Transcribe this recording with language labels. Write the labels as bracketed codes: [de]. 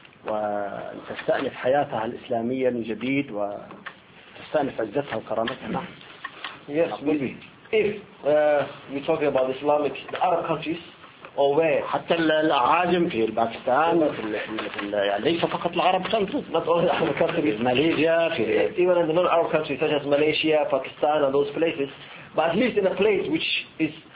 [ar] وتستأنف حياتها الإسلامية من جديد وتستأنف عزتها وكرامتها. [en] Yes, if you're talking about Islamic, the Arab countries, or where? [ar] حتى العاجم في الباكستان في يعني ليس فقط العرب countries, [en] not only Arab countries, Malaysia, even in the non-Arab countries such as Malaysia, Pakistan and those places, but at least in a place which is